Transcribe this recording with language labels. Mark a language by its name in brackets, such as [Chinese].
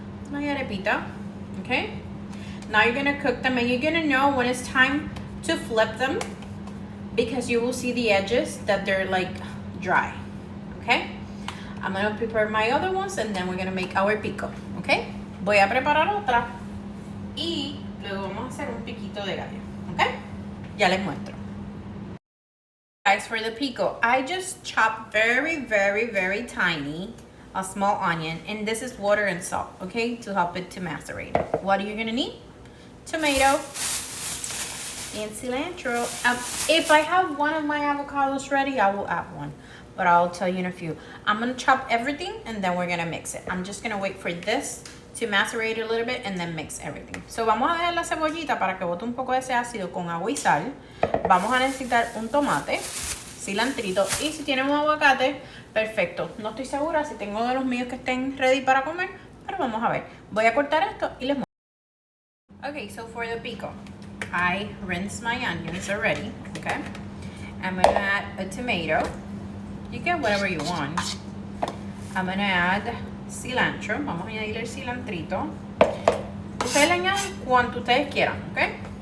[English] My arepita, okay? Now you're gonna cook them and you're gonna know when it's time to flip them because you will see the edges that they're like dry, okay? I'm gonna prepare my other ones and then we're gonna make our pico, okay? [Spanish] Voy a preparar otra y luego vamos a hacer un piquito de gallo, okay? Ya les muestro. [English] Guys, for the pico, I just chopped very tiny a small onion, and this is water and salt, okay, to help it to macerate. What are you gonna need? Tomato and cilantro. If I have one of my avocados ready, I will add one, but I'll tell you in a few. I'm gonna chop everything and then we're gonna mix it. I'm just gonna wait for this to macerate a little bit and then mix everything. [Spanish] So vamos a dejar la cebollita para que bote un poco de ese ácido con agua y sal. Vamos a necesitar un tomate, cilantrito, y si tienen un aguacate, perfecto. No estoy segura si tengo de los míos que estén ready para comer, pero vamos a ver. Voy a cortar esto y les muestro. [English] Okay, so for the pico, I rinsed my onions already, okay? I'm gonna add a tomato. You get whatever you want. I'm gonna add cilantro. [Spanish] Vamos a añadir el cilantrito. Ustedes le añaden cuanto ustedes quieran, okay?